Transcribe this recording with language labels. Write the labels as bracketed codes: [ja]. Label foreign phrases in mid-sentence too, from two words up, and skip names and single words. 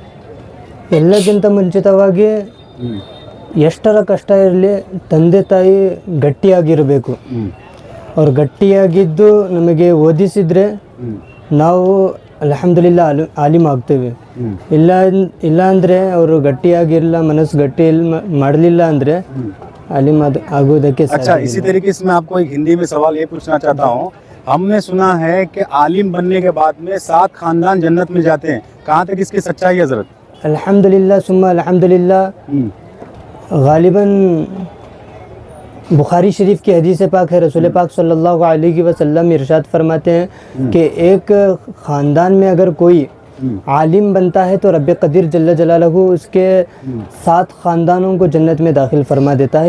[kn] ಎಲ್ಲಕ್ಕಿಂತ ಮುಂಚಿತವಾಗಿ ಎಷ್ಟರ ಕಷ್ಟ ಇರಲಿ, ತಂದೆ ತಾಯಿ ಗಟ್ಟಿಯಾಗಿರಬೇಕು. ಅವ್ರು ಗಟ್ಟಿಯಾಗಿದ್ದು ನಮಗೆ ಓದಿಸಿದರೆ ನಾವು ಅಲ್ಹಮ್ದುಲಿಲ್ಲಾ ಆಲಿಮ್ ಆಗ್ತೇವೆ. ಇಲ್ಲ ಅಂದರೆ ಅವರು ಗಟ್ಟಿಯಾಗಿರಲ್ಲ, ಮನಸ್ಸು ಗಟ್ಟಿ ಮಾಡಲಿಲ್ಲ ಅಂದರೆ ಆಲಿಮ್ ಆಗೋದಕ್ಕೆ। [hi] अच्छा, इसी तरीके से मैं आपको एक हिंदी में सवाल ये पूछना चाहता हूँ। हमने सुना है कि आलिम बनने के बाद में 7 खानदान जन्नत में जाते हैं, कहाँ तक इसकी सच्चाई है हज़रत? [ar] الحمد لله ثم الحمد لله. [hi] गालिबन बुखारी शरीफ की हदीस पाक है, रसूल पाक [ar] صلى الله عليه وسلم [hi] इरशाद फरमाते हैं कि एक ख़ानदान में अगर कोई आलिम बनता है तो रब कदीर [ar] جل جلاله [hi] उसके 7 ख़ानदानों को जन्नत में दाखिल फरमा देता है।